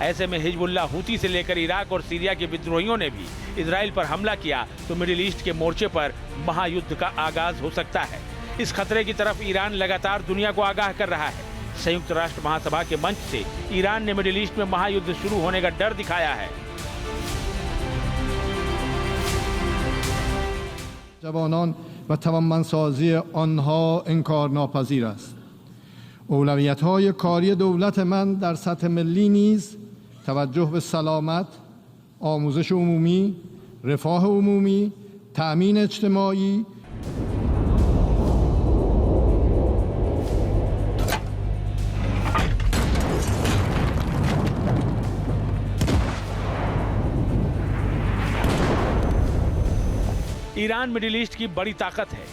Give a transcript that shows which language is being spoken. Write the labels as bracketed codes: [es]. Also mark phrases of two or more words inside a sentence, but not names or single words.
[hi] ऐसे में हिजबुल्लाह, हूती से लेकर इराक और सीरिया के विद्रोहियों ने भी इजराइल पर हमला किया तो मिडिल ईस्ट के मोर्चे पर महायुद्ध का आगाज हो सकता है। इस खतरे की तरफ ईरान लगातार दुनिया को आगाह कर रहा है। संयुक्त राष्ट्र महासभा के मंच से ईरान ने मिडिल ईस्ट में महायुद्ध शुरू होने का डर दिखाया है। [fa] جوانان و توانمندسازی آنها انکارناپذیر است. اولویت‌های کاری دولت من در سطح ملی نیز توجه به سلامت، آموزش عمومی، رفاه عمومی، تأمین اجتماعی [hi] ईरान मिडिल ईस्ट की बड़ी ताकत है।